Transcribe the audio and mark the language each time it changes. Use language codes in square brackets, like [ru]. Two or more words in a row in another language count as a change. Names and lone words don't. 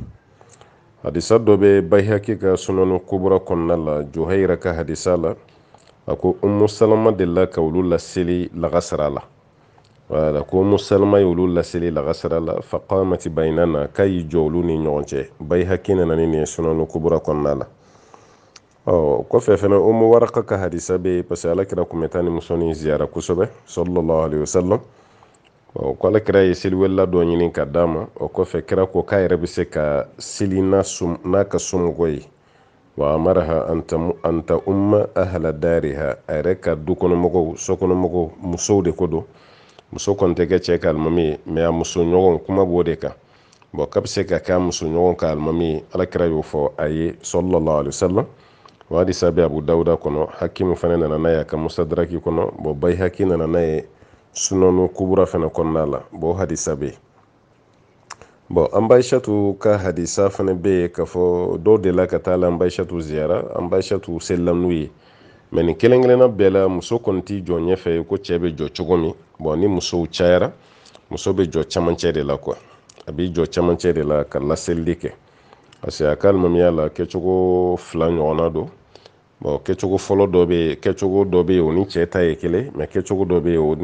[bm] Hadisa dɔ bɛ Bayhaqi ka Sunanu Kubra kɔnɔna la Juhayra ka hadisa la a ko Umu Salama delila ka olu laseli lagasara la wala ko Umu Salama ye olu laseli lagasara la faqamati baynana k'a y'i jɔ olu ni ɲɔgɔn cɛ Bayhaqi nana ni nin ye Sunanu Kubra kɔnɔna la. Kɔfɛ fɛnɛ Umu Waraka ka hadisa bɛ yen [fr] parce que [bm] Alakira kun bɛ taa ni muso ni ziyara kosɛbɛ [ar] صلى الله عليه وسلم [bm] ko Alakira ye seliwɛlila dɔ ɲini ka d'a ma o kɔfɛ kira ko k'a yɛrɛ bɛ se ka seli n'a ka somɔgɔ ye wa amaraha an ta umma ahla dariha a yɛrɛ ka dukɔnɔmɔgɔw sokɔnɔmɔgɔw musow de ko don muso kɔni tɛ kɛ cɛ ka alimami ye mais a muso ɲɔgɔn kuma b'o de kan k'a bɛ se ka kɛ a muso ɲɔgɔn ka alimami ye Alakira y'o fɔ a ye [ar] صلى الله عليه وسلم [bm] o hadisa bɛ Abu Dawuda kɔnɔ Hakimu fana nana n'a ye a ka Musadraki kɔnɔ Bayhaqi nana n'a ye Sunanu Kubra fana kɔnɔna la o hadisa bɛ yen. An Baishatu ka hadisa fana bɛ yen k'a fɔ dɔw delila ka taa la an Baishatu ziyara an Baishatu selila n'u ye mais nin kelen kelenna bɛɛ la muso kɔni t'i jɔ ɲɛfɛ ko cɛ bɛ jɔ cogo min ni musow cayara muso bɛ jɔ camancɛ de la quoi a b'i jɔ camancɛ de la ka laseli kɛ [fr] parce que [bm] a ka alimamiya la kɛcogo fila ɲɔgɔnna don kɛcogo fɔlɔ dɔ bɛ yen kɛcogo dɔ bɛ yen o ni cɛ ta ye kelen mais kɛcogo dɔ bɛ yen o